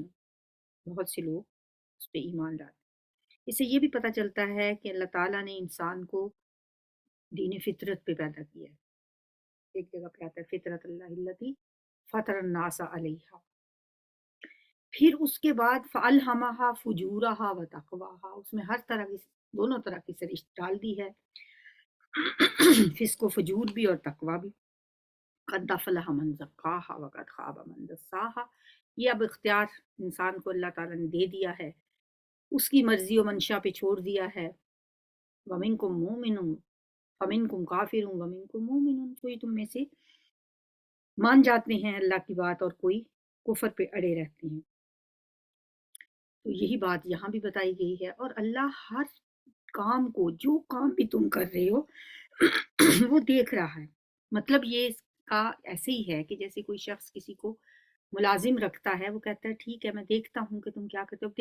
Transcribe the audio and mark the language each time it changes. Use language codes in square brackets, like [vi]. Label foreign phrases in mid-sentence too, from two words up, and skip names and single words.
[hi] बहुत से लोग उस पर ईमान लाते हैं। इससे ये भी पता चलता है कि अल्लाह ताला ने इंसान को दीन फितरत पे पैदा किया है। एक जगह पे आता है [ar] فطرت الله فطر الناس عليها. [hi] फिर उसके बाद [ar] فألهمها فجورها وتقواها, [hi] उसमें हर तरह की, दोनों तरह की सरिश्त डाल दी है। फिस्को फजूर भी और तकवा भी। [ar] قد أفلح من زكاها وقد خاب من دساها, [hi] ये अब इख्तियार इंसान को अल्लाह ताला ने दे दिया है, उसकी मर्जी व मंशा पे छोड़ दिया है। [ar] ومنكم مؤمن فمنكم كافر ومنكم مؤمن, [hi] कोई तुम में से मान जाते हैं अल्लाह की बात और कोई कुफर पे अड़े रहते हैं। तो यही बात यहाँ भी बताई गई है। और अल्लाह हर काम को, जो काम भी तुम कर रहे हो वो देख रहा है। मतलब ये इसका ऐसे ही है कि जैसे कोई शख्स किसी को मुलाजिम रखता है, वो कहता है ठीक है मैं देखता हूँ कि तुम क्या करते हो।